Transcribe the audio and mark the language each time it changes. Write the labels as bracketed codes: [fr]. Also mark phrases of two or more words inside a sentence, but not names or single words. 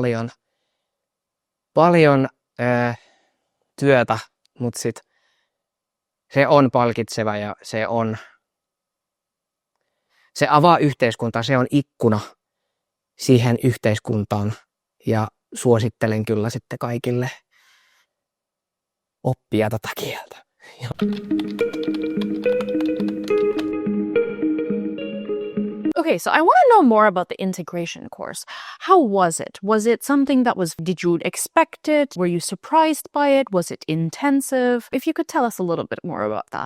[fi] paljon työtä, mutta se on palkitseva ja se avaa yhteiskuntaa, se on ikkuna siihen yhteiskuntaan ja suosittelen kyllä sitten kaikille oppia tätä kieltä. [en] Okay, so I want to know more about the integration course. How was it? Was it something did you expect it? Were you surprised by it? Was it intensive? If you could tell us a little bit more about that.